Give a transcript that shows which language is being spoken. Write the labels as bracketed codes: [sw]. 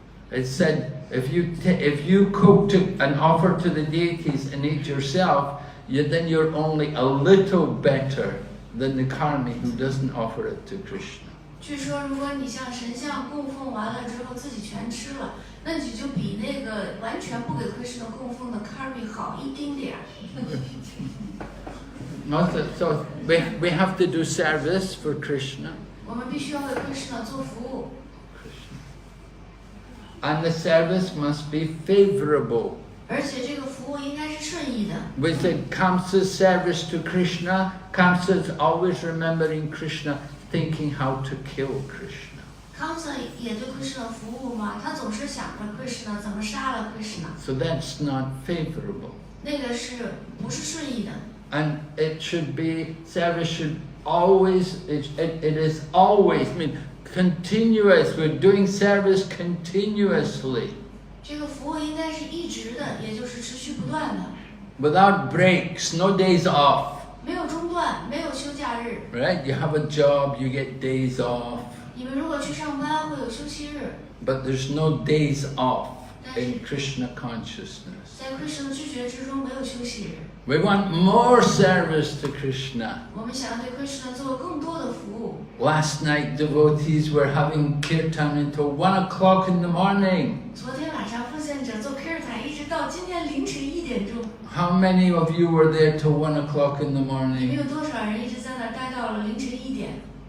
[en] It said, if you cook and offer to the deities and eat yourself, then you're only a little better than the karmi who doesn't offer it to Krishna. [zh] 据说，如果你向神像供奉完了之后自己全吃了，那你就比那个完全不给 Krishna 供奉的 karmi 好一丁点儿。 [en] So we have to do service for Krishna. [zh] 我们必须要为 Krishna 做服务， [en] And the service must be favorable. [zh] 而且这个服务应该是顺义的。 [en] We said Kamsa's service to Krishna. Kamsa's always remembering Krishna, thinking how to kill Krishna. [zh] 康萨也对 Krishna 服务嘛，他总是想着 Krishna 怎么杀了 Krishna， [en] So that's not favorable. [zh] 那个是不是顺义的？ [en] And it should be, service should always, it is always, I mean, continuous. We're doing service continuously. [zh] 这个服务应该是一直的，也就是持续不断的， [en] Without breaks, no days off. [zh] 没有中断，没有休假日。 [en] Right? You have a job, you get days off. [zh] 你们如果去上班会有休息日， [en] But there's no days off in Krishna consciousness. [zh] 在 Krishna 的知觉之中没有休息日。 [en] We want more service to Krishna. [zh] 我们想要对 Krishna 做更多的服务。 [en] Last night, devotees were having kirtan until 1 o'clock in the morning. [zh] 昨天晚上奉献者做 Kirtan 一直到今天凌晨1点钟。 [en] How many of you were there till 1 o'clock in the [zh] 你们 [en] morning? [zh] 有多少人一直在那儿待到了凌晨1点？